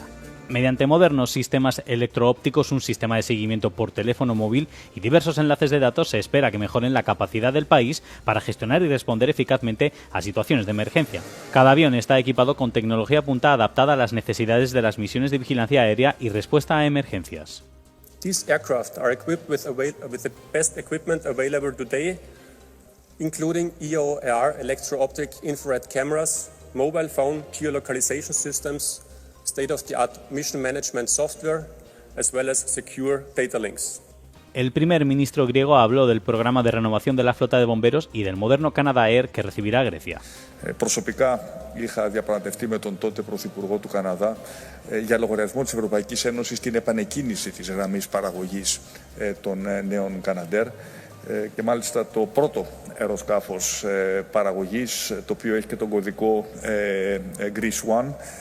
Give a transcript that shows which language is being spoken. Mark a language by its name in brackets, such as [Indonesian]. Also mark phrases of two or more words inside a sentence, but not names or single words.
[Spanish] Mediante modernos sistemas electro-ópticos, un sistema de seguimiento por teléfono móvil y diversos enlaces de datos, se espera que mejoren la capacidad del país para gestionar y responder eficazmente a situaciones de emergencia. Cada avión está equipado con tecnología punta adaptada a las necesidades de las misiones de vigilancia aérea y respuesta a emergencias. [English] These aircraft are equipped with the best equipment available today, including EOIR, electro-optic infrared cameras, mobile phone geolocalization systems, state-of-the-art mission management software, as well as secure data links. [Spanish] El primer ministro griego habló del programa de renovación de la flota de bomberos y del moderno Canadair que recibirá Grecia. [Greek] Προσωπικά είχα διαπραγματευτεί με τον τότε Πρωθυπουργό του Καναδά για λογαριασμό της Ευρωπαϊκής Ένωσης την επανεκκίνηση της γραμμής παραγωγής των νέων Canadair και μάλιστα το πρώτο αεροσκάφος παραγωγής, το οποίο έχει και τον κωδικό Greece One,